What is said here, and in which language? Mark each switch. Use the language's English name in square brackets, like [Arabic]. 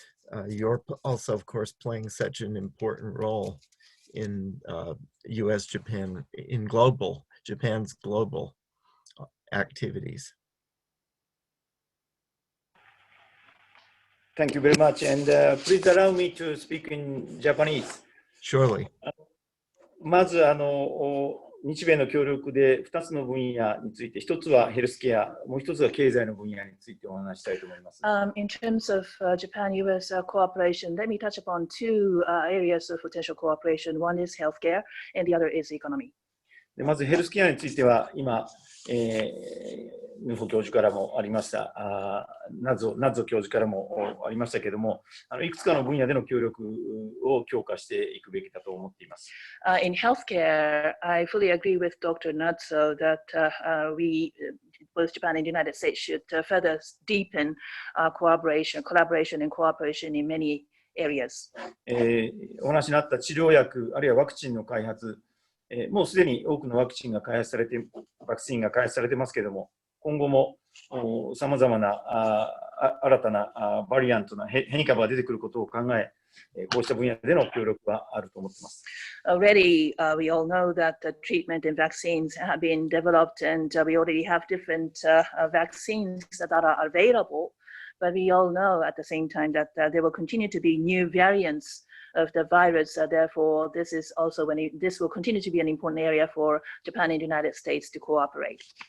[English] and you're also, of course, playing such an important role in U.S.-Japan, in Japan's global activities. Thank you very much. And please allow me to speak in Japanese. Surely. [Japanese] まず日米の協力で2つの分野について、1つはヘルスケア、もう1つは経済の分野についてお話したいと思います。 [English] In terms of Japan-US cooperation, let me touch upon two areas of potential cooperation. One is healthcare, and the other is economy. [Japanese] でまずヘルスケアについては、今、ヌフォ教授からもありました、ナッゾ教授からもありましたけれども、いくつかの分野での協力を強化していくべきだと思っています。 [English] In healthcare, I fully agree with Dr. Nuzzo that both Japan and the United States should further deepen collaboration and cooperation in many areas. [Japanese] お話にあった治療薬、あるいはワクチンの開発、もうすでに多くのワクチンが開発されてますけれども、今後もさまざまな新たなバリアントな変異株が出てくることを考え、こうした分野での協力はあると思っています。 [English] Already, we all know that the treatment and vaccines have been developed, and we already have different vaccines that are available. But we all know at the same time that there will continue to be new variants of the virus. Therefore, this will continue to be an important area for Japan and the United States to cooperate.